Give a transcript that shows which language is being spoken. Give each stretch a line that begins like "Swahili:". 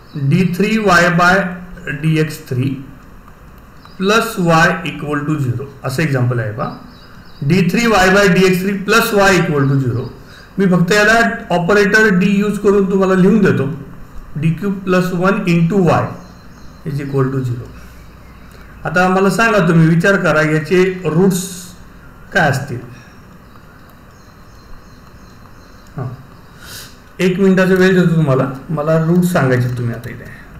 English: d3y by dx3 plus y equal to 0
Marathi: असं example आहे पहा. d3y bye dx3 plus y equal to 0. मी फक्त याला ऑपरेटर डी यूज करून तुम्हाला लिहून देतो.
English: D cube plus 1 into Y is equal to 0.
Marathi: आता मला सांगा, तुम्ही विचार करा याचे रूट्स काय असतील. हां, 1 मिनिटाचा वेळ देतो तुम्हाला, मला रूट सांगायचे तुम्ही आता इथे.